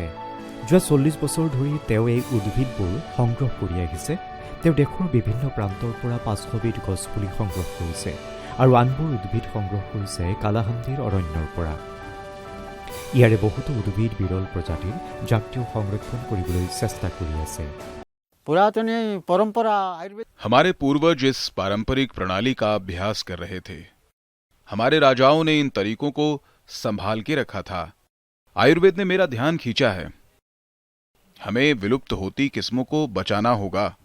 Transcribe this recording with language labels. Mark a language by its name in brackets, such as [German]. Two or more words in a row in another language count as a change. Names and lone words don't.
[Assamese] যোৱা ৪০ বছৰ ধৰি তেওঁ এই উদ্ভিদবোৰ সংগ্ৰহ কৰি আহিছে। তেওঁ দেশৰ বিভিন্ন প্ৰান্তৰ পৰা ৫০০বিধ গছপুলি সংগ্ৰহ কৰিছে আৰু আনবোৰ উদ্ভিদ সংগ্ৰহ কৰিছে কালাহান্দিৰ অৰণ্যৰ পৰা। ইয়াৰে বহুতো উদ্ভিদ বিৰল প্ৰজাতিৰ, যাক তেওঁ সংৰক্ষণ কৰিবলৈ চেষ্টা কৰি আছে। [Hindi] पुरातन परंपरा आयुर्वेद हमारे पूर्वज इस पारंपरिक प्रणाली का अभ्यास कर रहे थे। हमारे राजाओं ने इन तरीकों को संभाल के रखा था। आयुर्वेद ने मेरा ध्यान खींचा है। हमें विलुप्त होती किस्मों को बचाना होगा।